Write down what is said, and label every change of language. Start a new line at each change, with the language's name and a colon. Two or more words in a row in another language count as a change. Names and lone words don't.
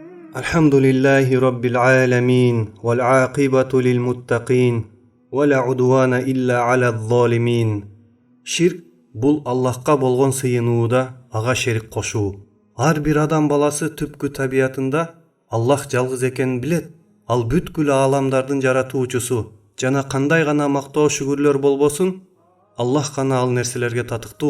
Arabic: الحمد لله رب العالمين والعاقبة للمتقين ولا عدوان إلا على الظالمين.
Kyrgyz: Ширк бул Аллахка болгон сыйынууда ага шерик кошуу. Ар бир адам баласы түпкү табиятында Аллах жалгыз экенин билет. Ал бүткүл ааламдардын жаратуучусу жана кандай гана мактоо шүгүрлөр болбосун, Аллах гана ал нерселерге татыктуу.